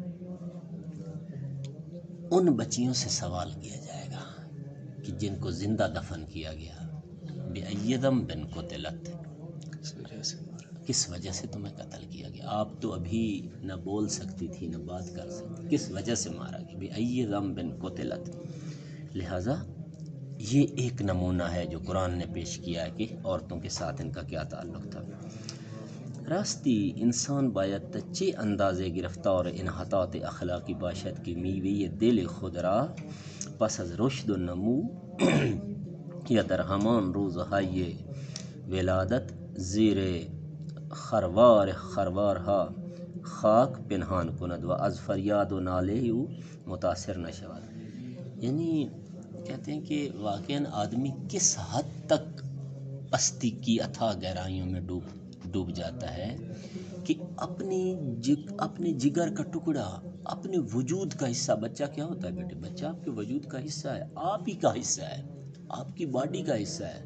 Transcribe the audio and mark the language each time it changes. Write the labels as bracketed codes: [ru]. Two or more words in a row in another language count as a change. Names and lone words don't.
[ur] ان بچیوں سے سوال کیا جائے گا کہ جن کو زندہ دفن کیا گیا، [ar] بِأَيِّ ذَنبٍ قُتِلَتْ، [ur] کس وجہ سے تمہیں قتل کیا گیا، آپ تو ابھی نہ بول سکتی تھی نہ بات کر سکتی، کس وجہ سے مارا گیا، [ar] بِأَيِّ ذَنبٍ قُتِلَتْ۔ [ur] لہٰذا یہ ایک نمونہ ہے جو قرآن نے پیش کیا ہے کہ عورتوں کے ساتھ ان کا کیا تعلق تھا۔ [fa] راستی انسان باید چه اندازه گرفتار انحطاط اخلاقی باشد که میوه دل خود را پس از رشد و نمو یا در همان روزهای ولادت زیر خروارها خاک پنهان کند و از فریاد و ناله او متاثر نشود۔ [ur] یعنی کہتے ہیں کہ واقعاً آدمی کس حد تک پستی کی اتھاہ گہرائیوں میں ڈوب جاتا ہے کہ اپنے جگر کا ٹکڑا اپنے وجود کا حصہ. بچہ کیا ہوتا ہے بیٹے؟ بچہ آپ کے وجود کا حصہ ہے، آپ ہی کا حصہ ہے، آپ کی باڈی کا حصہ ہے.